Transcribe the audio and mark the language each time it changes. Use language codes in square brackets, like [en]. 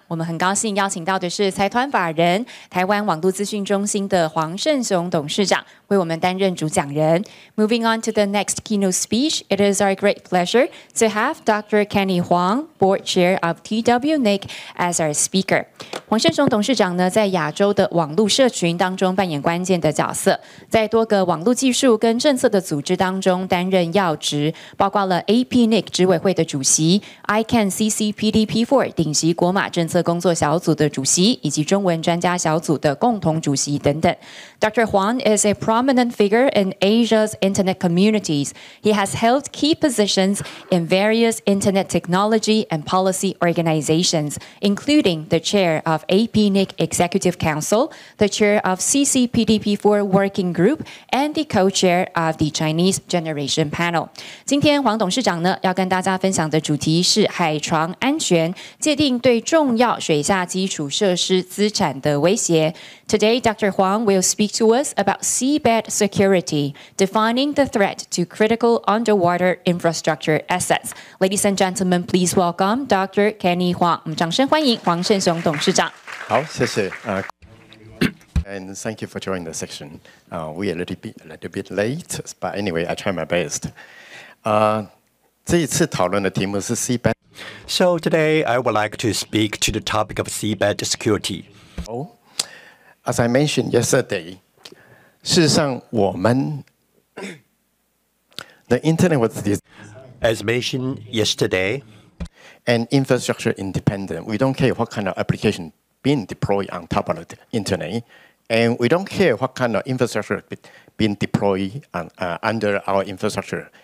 [zh] 我们很高兴邀请到的是财团法人台湾网路资讯中心的黄胜雄董事长，为我们担任主讲人。 [en] Moving on to the next keynote speech, it is our great pleasure to have Dr. Kenny Huang, Board Chair of APNIC-TWNIC, as our speaker. [zh] 黄胜雄董事长呢，在亚洲的网路社群当中扮演关键的角色，在多个网路技术跟政策的组织当中担任要职，包括了 APNIC 执委会的主席、ICANN CCPDP4 顶级国码政策工作小组的主席，以及中文专家小组的共同主席等等。 [en] Dr. Huang is a prominent figure in Asia's internet communities. He has held key positions in various internet technology and policy organizations, including the chair of APNIC Executive Council, the chair of CCPDP4 Working Group, and the co-chair of the Chinese Generation Panel. [zh] 今天黄董事长呢，要跟大家分享的主题是海床安全界定对重要水下基础设施资产的威胁。 [en] Today, Dr. Huang will speak to us about seabed security, defining the threat to critical underwater infrastructure assets. Ladies and gentlemen, please welcome Dr. Kenny Huang. [zh] 我们掌声欢迎黄胜雄董事长。好，谢谢。 [en] And thank you for joining the section. We are a little bit late, but anyway, I try my best. [zh] 这一次讨论的题目是 seabed. [en] So today I would like to speak to the topic of seabed security. As I mentioned yesterday, [zh] 事实上我们 [en] the internet was As mentioned yesterday, and infrastructure independent. We don't care what kind of application being deployed on top of the internet, and we don't care what kind of infrastructure being deployed under our infrastructure.